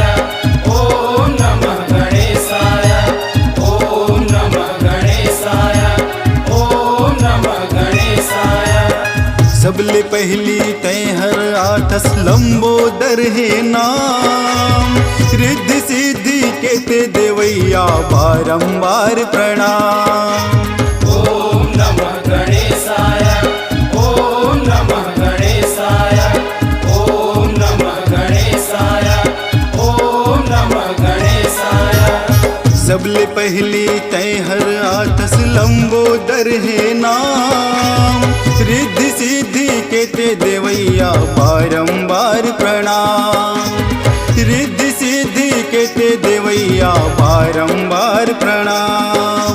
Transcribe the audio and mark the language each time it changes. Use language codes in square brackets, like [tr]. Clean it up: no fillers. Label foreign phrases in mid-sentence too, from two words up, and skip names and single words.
[sa] ओम नमः गणेशाय, ओम नमः गणेशाय, ओम नमः गणेशाय। [hne] सबले पहली तैहर आठस लंबोदर है नाम, रिद्धि सिद्धि के ते देवैया बारंबार प्रणाम। [sa] ओम नमः गणेशाय, ओम नमः गणेशाय, ओम नमः गणेशाय, ओम नमः गणेशाय। [hne] सबले पहली तैहर आठस लंबोदर है नाम, रिद्धि सिद्धि के ते देवैया बारंबार प्रणाम, रिद्धि सिद्धि के ते देवैया बारंबार प्रणाम।